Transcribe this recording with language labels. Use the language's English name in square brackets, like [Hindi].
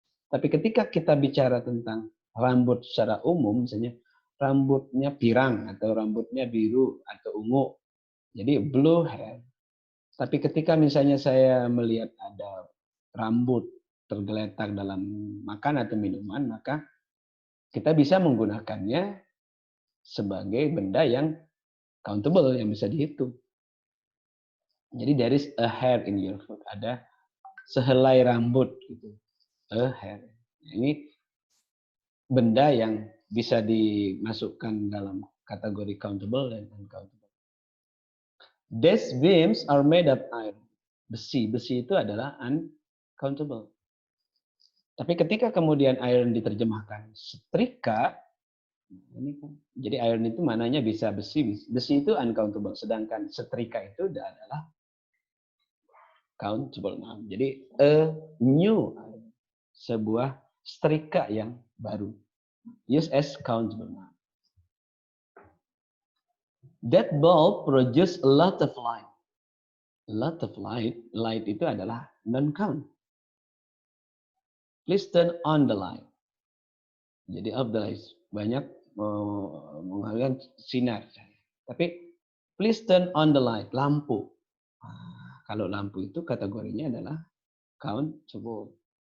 [Indonesian] Tapi ketika kita bicara tentang rambut secara umum, misalnya rambutnya pirang atau rambutnya biru atau ungu, jadi [English] blue hair. [Indonesian] Tapi ketika misalnya saya melihat ada rambut tergeletak dalam makan atau minuman, maka kita bisa menggunakannya sebagai benda yang countable, yang bisa dihitung. Jadi [English] there is a hair in your food. [Indonesian] Ada sehelai rambut gitu. [English] A hair. [Indonesian] Ini benda yang bisa dimasukkan dalam kategori countable dan uncountable. [English] These beams are made of iron. [Indonesian] Besi itu adalah uncountable. Tapi ketika kemudian iron diterjemahkan setrika, ini kan, jadi iron itu mananya bisa besi itu uncountable, sedangkan setrika itu adalah countable noun. Jadi [English] a new, [Indonesian] sebuah setrika yang baru. [English] Use as countable noun. That bulb produce a lot of light. A lot of light. [Indonesian] Light itu adalah non-count. [English] Please turn on the light. [Indonesian] Jadi [English] of the light. [Indonesian] Banyak menghasilkan sinar. Tapi [English] please turn on the light. [Indonesian] Lampu. Kalau lampu itu kategorinya adalah countable.